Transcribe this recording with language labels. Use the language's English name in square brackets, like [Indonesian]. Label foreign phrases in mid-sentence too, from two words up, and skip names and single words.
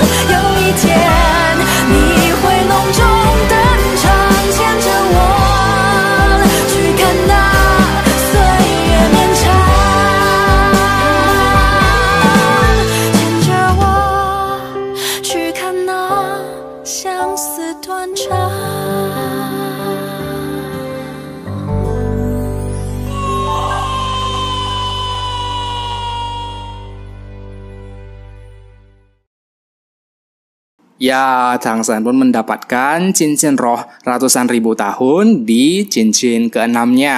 [Chinese] 有一天，你会隆重登场，牵着我去看那岁月绵长，牵着我去看那相思断肠。 [Indonesian] Ya, Changsan pun mendapatkan cincin roh ratusan ribu tahun di cincin keenamnya.